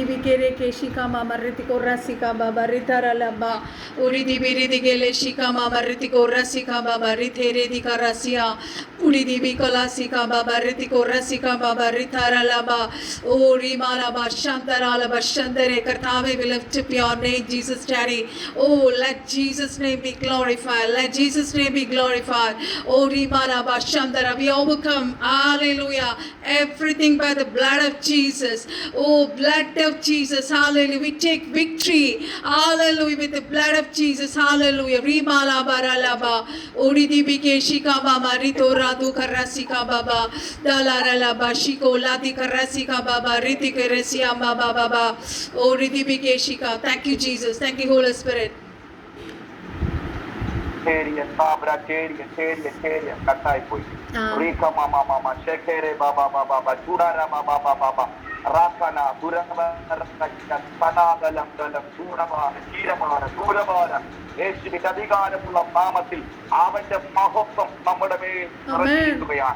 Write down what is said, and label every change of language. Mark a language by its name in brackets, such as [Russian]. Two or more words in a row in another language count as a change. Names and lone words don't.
[English] bikere ke shika mama ritiko rasika baba ritara la ba uridi biridi gele shika mama ritiko rasika baba ritere di karasia uridi bikala sika baba ritiko rasika baba ritara la ba uri mala ba shantara la ba shandare kartave we lift up your name Jesus daddy. Oh, let Jesus name be glorified, let Jesus name be glorified. Uri mala ba Shandara, we overcome, hallelujah, everything by the blood of Jesus. Oh, blood of Jesus, hallelujah. We take victory, hallelujah, with the blood of Jesus, hallelujah. Rimala baralaba, Uridi bike shika mama, Rito radu karasika baba, Dalaralaba, Shiko ladi karasika baba, Riti keresia baba baba, Uridi bike shika. Thank you, Jesus. Thank you, Holy Spirit. [Malayalam] കട്ടായി പോയി. യേശുവിന്റെ അധികാരമുള്ള നാമത്തിൽ അവന്റെ മഹത്വം നമ്മുടെ മേൽ നിറഞ്ഞിരിക്കുകയാണ്.